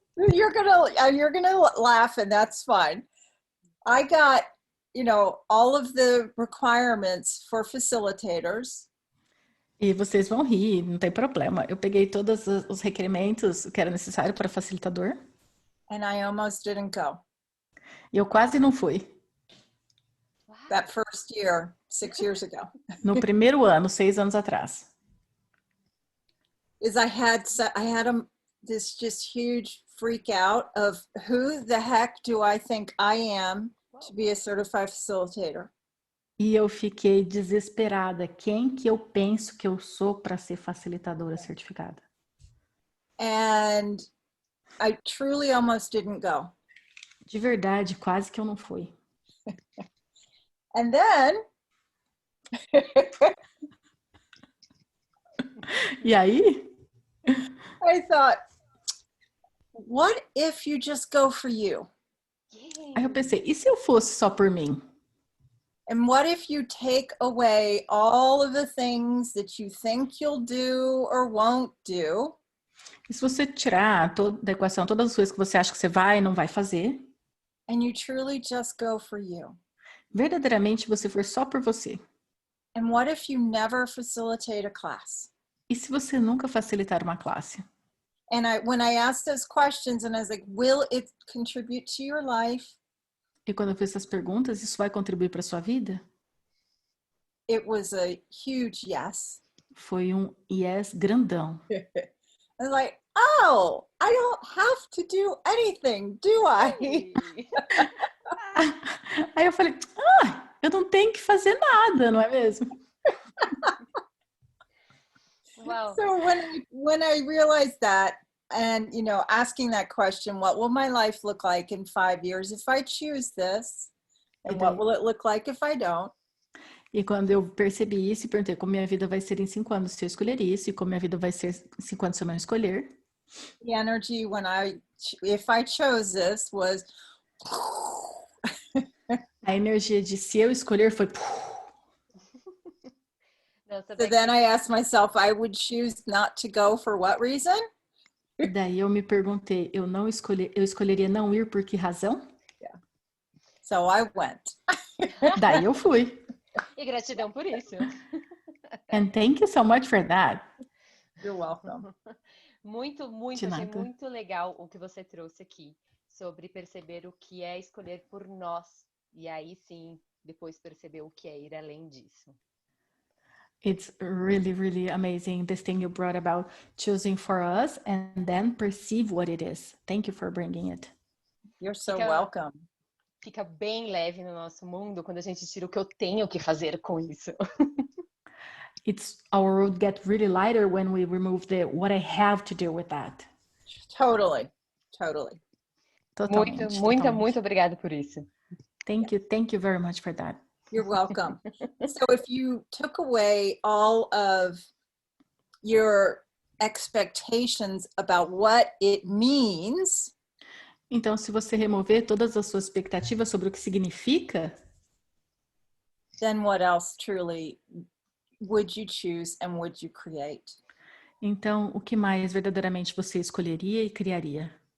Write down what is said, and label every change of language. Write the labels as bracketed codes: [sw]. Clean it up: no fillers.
[en] You're gonna laugh, and that's fine. I got, all of the requirements for facilitators. [pt] E vocês vão rir, não tem problema. Eu peguei todos os requerimentos que era necessário para facilitador. [en] And I almost didn't go. [pt] E eu quase não fui. [en] That first year, 6 years ago. [pt] No primeiro ano, 6 anos atrás. [en] I had this just huge freak out of who the heck do I think I am to be a certified facilitator? [pt] E eu fiquei desesperada. Quem que eu penso que eu sou para ser facilitadora certificada? [en] And I truly almost didn't go. [pt] De verdade, quase que eu não fui. [en] And then... [pt] E aí? [en] I thought, what if you just go for you? [pt] Aí eu pensei, e se eu fosse só por mim? [en] And what if you take away all of the things that you think you'll do or won't do? [pt] E se você tirar da equação todas as coisas que você acha que você vai e não vai fazer? [en] And you truly just go for you. [pt] Verdadeiramente você for só por você. [en] And what if you never facilitate a class? [pt] E se você nunca facilitar uma classe? [en] And when I asked those questions, and I was like, will it contribute to your life? [pt] E quando eu fiz essas perguntas, isso vai contribuir para sua vida? [en] It was a huge yes. [pt] Foi um yes grandão. [en] I was like, oh, I don't have to do anything, do I? [pt] Aí eu falei, eu não tenho que fazer nada, não é mesmo? [en] Wow. So when I realized that, and asking that question, what will my life look like in 5 years if I choose this? And what will it look like if I don't? [pt] E quando eu percebi isso, perguntei como minha vida vai ser em 5 anos se eu escolher isso, e como minha vida vai ser em 5 anos se eu não escolher. [en] The energy if I chose this was... [pt] A energia de se eu escolher foi... [en] So then I asked myself, I would choose not to go for what reason? [pt] Daí eu me perguntei, eu escolheria não ir por que razão? [en] Yeah. So I went. [pt] Daí eu fui. E gratidão por isso. [en] And thank you so much for that. You're welcome. [pt] Muito, achei muito legal o que você trouxe aqui, sobre perceber o que é escolher por nós. E aí sim, depois perceber o que é ir além disso. [en] It's really, really amazing, this thing you brought about choosing for us and then perceive what it is. Thank you for bringing it. You're so welcome. [pt] Fica bem leve no nosso mundo quando a gente tira o que eu tenho que fazer com isso. [en] Our road get really lighter when we remove the what I have to do with that. Totally. [pt] Totalmente, muito obrigada por isso. [en] Thank you very much for that. You're welcome. So if you took away all of your expectations about what it means, [pt] então, se você remover todas as suas expectativas sobre o que significa, [en] then what else truly would you choose and would you create? [pt] Então, o que mais verdadeiramente você escolheria e criaria?